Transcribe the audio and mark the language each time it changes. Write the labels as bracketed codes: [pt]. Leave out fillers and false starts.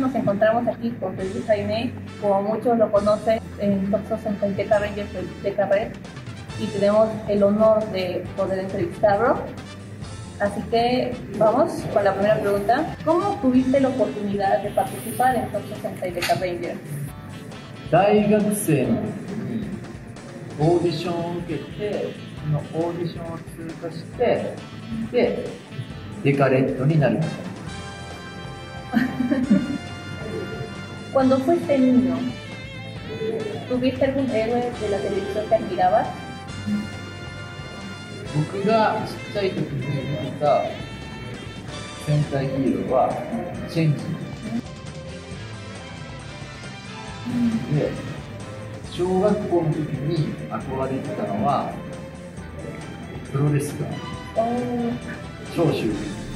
[es] Nos encontramos aquí con Luis Jaime, como muchos lo conocen en Top 60 y Deca Rangers de Deca Red, y tenemos el honor de poder entrevistarlo. Así que vamos con la primera pregunta. ¿Cómo tuviste la oportunidad de participar en Top 60 y Deca Rangers? [ja] 大学生の時にオーディションを受けて、そのオーディションを通過して、で、デカレッドになりました。 [es] Cuando fuiste niño, ¿tuviste algún héroe de la televisión que admirabas? [ja] 僕がちっちゃい時に見てた戦隊ヒーローはチェンジで、小学校の時に憧れてたのはプロレスラー、長州力です。